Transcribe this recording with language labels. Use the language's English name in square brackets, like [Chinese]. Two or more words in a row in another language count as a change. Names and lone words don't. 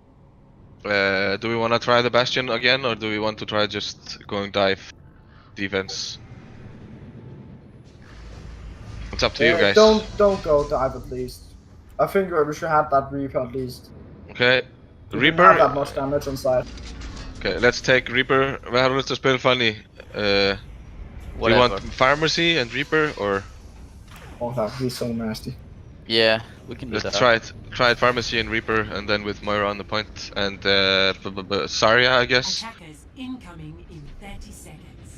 [English] Do we want to try the Bastion again, or do we want to try just going dive defense? It's up to you guys. Don't go dive at least. I think we should have that Reaper at least. Okay. We didn't have that Reaper. much damage on side. Okay, let's take Reaper. [Norwegian] Vi har lyst til å spille funny. [English] Do you Whatever. want Pharmacy and Reaper, or Oh, that would be so nasty. Yeah, we can do let's that. try it? Try it Pharmacy and Reaper, and then with Moira on the point and Zarya, I guess. Attackers incoming in 30 seconds.